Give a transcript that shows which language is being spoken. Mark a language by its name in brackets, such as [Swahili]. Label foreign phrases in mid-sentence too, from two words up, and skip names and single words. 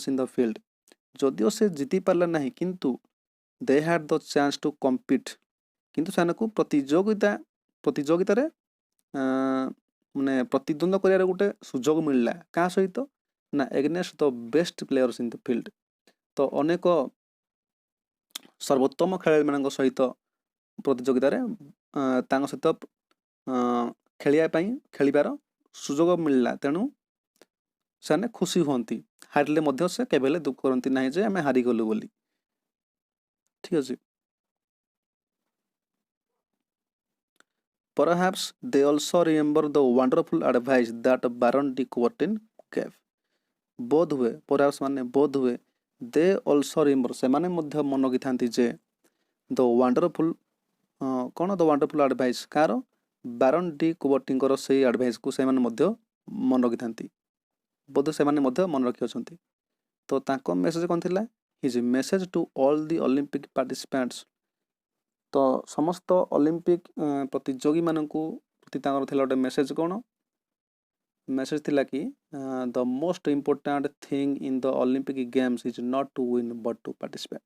[English] in the field, [Odia] ଯଦିଓ ସେ ଜିତି ପାରିଲେ ନାହିଁ କିନ୍ତୁ [English] they had the chance to compete, [Odia] କିନ୍ତୁ ସେମାନଙ୍କୁ ପ୍ରତିଯୋଗିତାରେ ମାନେ ପ୍ରତିଦ୍ୱନ୍ଦ୍ୱ କରିବାର ଗୋଟେ ସୁଯୋଗ ମିଳିଲା, କାହା ସହିତ ନା, [English] against the best players in the field, [Odia] ତ ଅନେକ ସର୍ବୋତ୍ତମ ଖେଳାଳିମାନଙ୍କ ସହିତ ପ୍ରତିଯୋଗିତାରେ ତାଙ୍କ ସହିତ ଖେଳିବାର ସୁଯୋଗ ମିଳିଲା, ତେଣୁ ସେମାନେ ଖୁସି ହୁଅନ୍ତି, ହାରିଲେ ମଧ୍ୟ ସେ କେବେ ହେଲେ ଦୁଃଖ କରନ୍ତି ନାହିଁ ଯେ ଆମେ ହାରିଗଲୁ ବୋଲି। ଠିକ୍ ଅଛି। [English] Perhaps they also remember the wonderful advice that Baron de Coubertin gave। [Odia] ବୋଧ ହୁଏ, perhaps ମାନେ ବୋଧ ହୁଏ, [English] they also remember, [Odia] ସେମାନେ ମଧ୍ୟ ମନେ ରଖିଥାନ୍ତି ଯେ, [English] the wonderful, [Odia] କ'ଣ [English] the wonderful advice, [Odia] କାହାର, ବାରନ୍ ଡି କୁବର୍ଟିଙ୍କର ସେଇ ଆଡ଼ଭାଇସ୍କୁ ସେମାନେ ମଧ୍ୟ ମନେ ରଖିଥାନ୍ତି, ବୋଧ ସେମାନେ ମଧ୍ୟ ମନେ ରଖିଅଛନ୍ତି। ତ ତାଙ୍କ ମେସେଜ୍ କ'ଣ ଥିଲା, [English] his message to all the Olympic participants, [Odia] ତ ସମସ୍ତ ଅଲିମ୍ପିକ୍ ପ୍ରତିଯୋଗୀମାନଙ୍କୁ ପ୍ରତି ତାଙ୍କର ଥିଲା ଗୋଟେ ମେସେଜ୍, କ'ଣ ମେସେଜ୍ ଥିଲା କି, [English] the most important thing in the Olympic games is not to win but to participate.